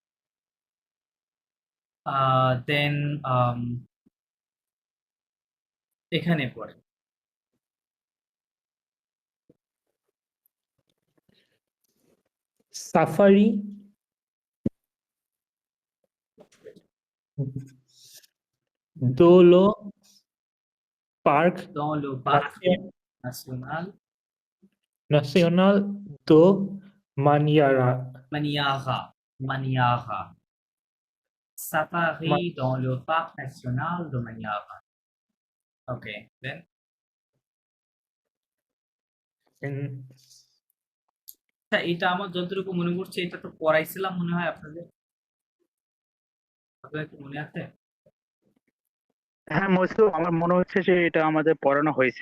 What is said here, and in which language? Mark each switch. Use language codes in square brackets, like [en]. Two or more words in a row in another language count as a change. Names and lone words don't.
[bn] দেন এখানে পড়ে [fr] safari dans le parc dans le parc national national de Maniara Maniara, Maniara. Safari dans le parc national de Maniara. [en] Okay, then [bn] এটা আমার যতটুকু মনে পড়ছে এটা তো পড়াইছিলাম মনে হয় আপনাদের। আপনাদের কি মনে আছে? হ্যাঁ মৌসুম, আমার মনে হচ্ছে যে এটা আমাদের পড়ানো হয়েছে।